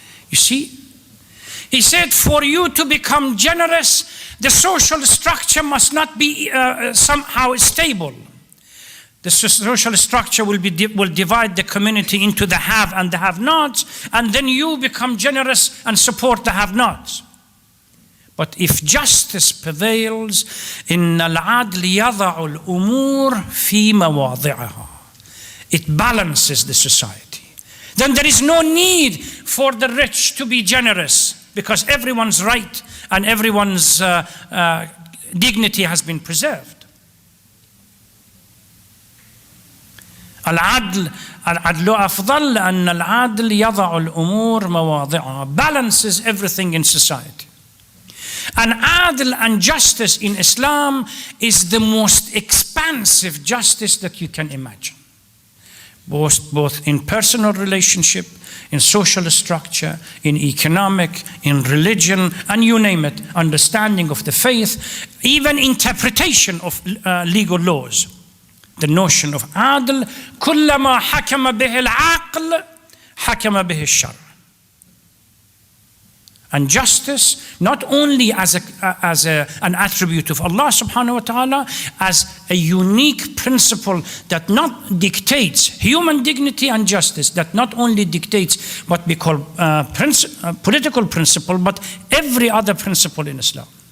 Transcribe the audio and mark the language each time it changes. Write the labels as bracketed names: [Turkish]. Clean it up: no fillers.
[English] You see, he said, for you to become generous, the social structure must not be somehow stable. The social structure will divide the community into the have and the have-nots, and then you become generous and support the have-nots. But if justice prevails, [Arabic] إِنَّ الْعَدْلِ يَضَعُ الْأُمُورِ فِي مَوَاضِعَهَا. [English] It balances the society. Then there is no need for the rich to be generous, because everyone's right and everyone's dignity has been preserved. [Arabic] Al-adl afdal an al-adl yada'u al-umur mawadhi'aha. [English] Balances everything in society. And adl and justice in Islam is the most expansive justice that you can imagine. Both in personal relationship, in social structure, in economic, in religion, and you name it, understanding of the faith, even interpretation of legal laws. The notion of adl, [Arabic] كلما حكم به العقل حكم به الشرع. [English] And justice, not only as an attribute of Allah subhanahu wa ta'ala, as a unique principle that not dictates human dignity and justice, that not only dictates what we call political principle, but every other principle in Islam.